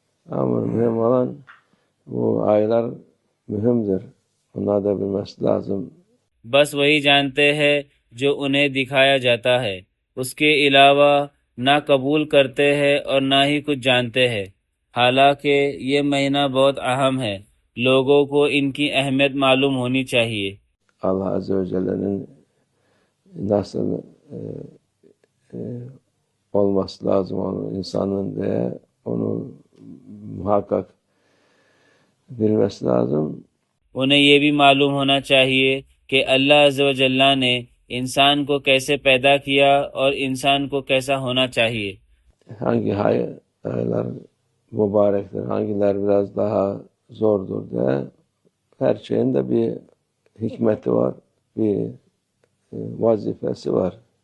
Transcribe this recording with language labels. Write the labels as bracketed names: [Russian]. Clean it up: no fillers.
[Turkish] Ama mühim olan bu aylar mühimdir. Onlar da bilmesi lazım. [Urdu] بس وہی جانتے ہیں جو انہیں دکھایا جاتا ہے، اس کے علاوہ نہ قبول کرتے ہیں اور نہ ہی کچھ جانتے ہیں۔ حالانکہ یہ مہینہ بہت اہم ہے، لوگوں کو ان کی اہمیت معلوم ہونی چاہیے۔ [Turkish] Allah Azze ve Celle'nin nasıl olması lazım onun insanın diye onu muhakkak bilmesi lazım. [Urdu] انہیں یہ بھی معلوم ہونا چاہیے کہ اللہ عز و جلہ نے انسان کو kیسے پیدا کیا اور انسان کو kیسا ہونا چاہیے. [Turkish] Hangi aylar mübarektir, hangiler biraz daha zordur diye her şeyin de bir hikmeti var, bir vazifesi var.